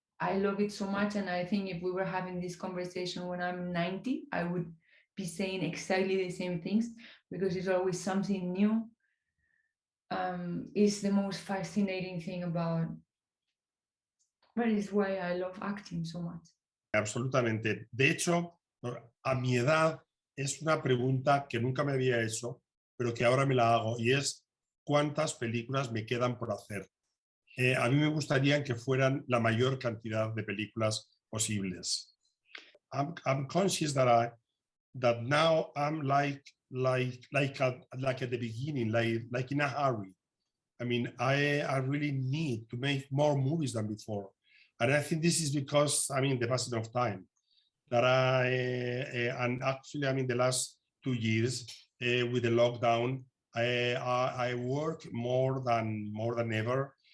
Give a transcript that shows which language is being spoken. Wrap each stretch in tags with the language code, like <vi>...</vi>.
<en>I love it so much, and I think if we were having this conversation when I'm 90, I would be saying exactly the same things, because it's always something new. Is the most fascinating thing about, that is why I love acting so much.</en> <es>Absolutamente. De hecho, a mi edad es una pregunta que nunca me había hecho, pero que ahora me la hago, y es ¿cuántas películas me quedan por hacer? A mí me gustaría que fueran la mayor cantidad de películas posibles.</es> <en>I'm conscious that now I'm like at the beginning, like in a hurry. I mean, I really need to make more movies than before. And I think this is because, I mean, the passing of time. That and actually, I mean, the last 2 years with the lockdown, I work more than ever.</en>